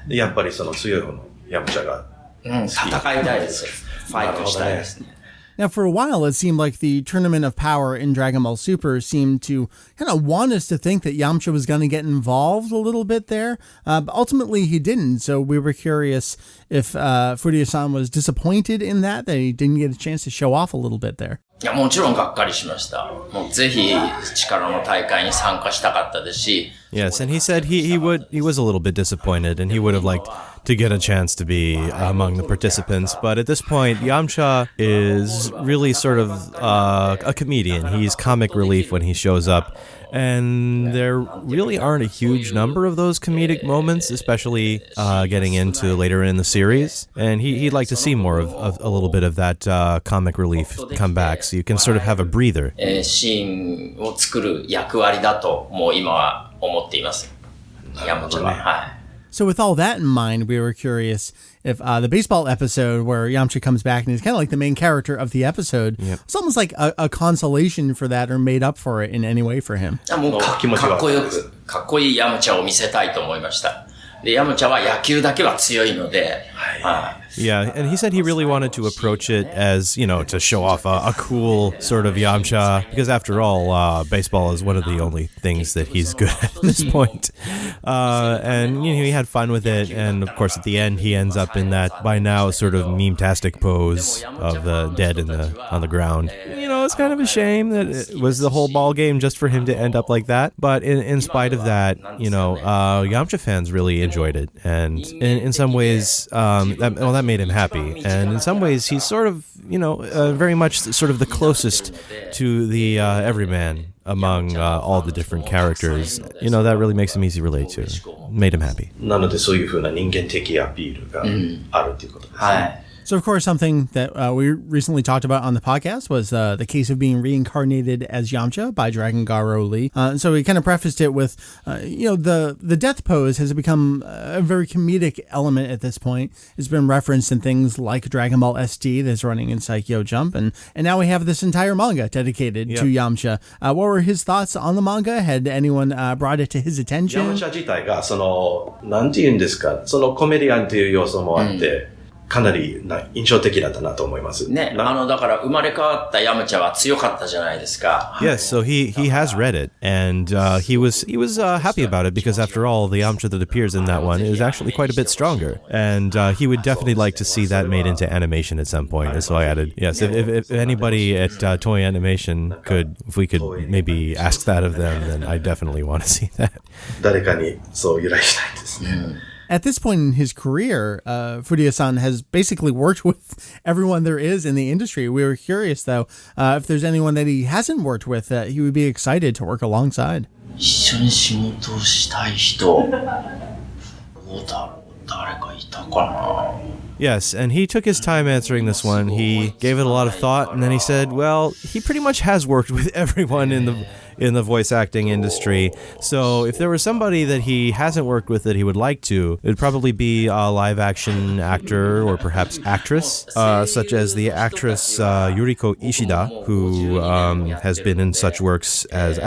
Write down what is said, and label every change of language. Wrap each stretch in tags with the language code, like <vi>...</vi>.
<ja>やっぱりその強い方のヤムチャが。戦いたいです。ファイトしたいですね。</ja> <en>Now, for a while, it seemed like the Tournament of Power in Dragon Ball Super seemed to kind of want us to think that Yamcha was going to get involved a little bit there. But ultimately, he didn't. So we were curious if Furuya-san was disappointed in that he didn't get a chance to show off a little bit there.</en> <ja>いや、もちろんがっかりしました。もうぜひ力の大会に参加したかったですし。</ja> <en>Yes, and he said he was a little bit disappointed, and he would have liked to get a chance to be among the participants. But at this point, Yamcha is really sort of a comedian. He's comic relief when he shows up. And there really aren't a huge number of those comedic moments, especially getting into later in the series. And he'd like to see more of a little bit of that comic relief come back, so you can sort of have a breather.</en> <ja>シーンを作る役割だともう今は思っています。ヤムチャは。はい。</ja> <en>So with all that in mind, we were curious if the baseball episode where Yamcha comes back and he's kind of like the main character of the episode, it's almost like a consolation for that or made up for it in any way for him.</en> <ja>もうかっこいいヤムチャを見せたいと思いました。で、ヤムチャは野球だけは強いので、</ja> <en>Yeah, and he said he really wanted to approach it as, to show off a cool sort of Yamcha, because after all, baseball is one of the only things that he's good at this point. And, he had fun with it, and of course at the end he ends up in that, by now, sort of meme-tastic pose of the dead on the ground. It's kind of a shame that it was the whole ball game just for him to end up like that, but in spite of that, Yamcha fans really enjoyed it, and in some ways, that made him happy, and in some ways he's sort of, very much sort of the closest to the everyman among all the different characters. That really makes him easy to relate to. Made him happy.</en> <ja>なのでそういう風な人間的アピールがあるということですね。</ja> <en>So, of course, something that we recently talked about on the podcast was the case of being reincarnated as Yamcha by Dragon Garo Lee. So we kind of prefaced it with, the death pose has become a very comedic element at this point. It's been referenced in things like Dragon Ball SD that's running in Saikyo Jump. And now we have this entire manga dedicated to Yamcha. What were his thoughts on the manga? Had anyone brought it to his attention?</en> <ja>ヤムチャ自体が、なんて言うんですか、コメディアンという要素もあって、かなり印象的だったなと思います。ね、だから生まれ変わったヤムチャは強かったじゃないですか。</ja> <en>Yes, so he has read it, and he was happy about it because after all, the Yamcha that appears in that one is actually quite a bit stronger, and he would definitely like to see that made into animation at some point. And so I added, yes, if anybody at Toei Animation if we could maybe ask that of them, then I definitely want to see that.</en> <ja>誰かにそう由来したいですね。</ja> <en>At this point in his career, Furuya-san has basically worked with everyone there is in the industry. We were curious, though, if there's anyone that he hasn't worked with that he would be excited to work alongside.</en> <ja>一緒に仕事をしたい人、どうだろう、誰かいたかな。</ja> <en>Yes, and he took his time answering this one. He gave it a lot of thought, and then he said, well, he pretty much has worked with everyone in the voice acting industry. So if there was somebody that he hasn't worked with that he would like to, it would probably be a live-action actor or perhaps actress, such as the actress Yuriko Ishida, who has been in such works as...</en>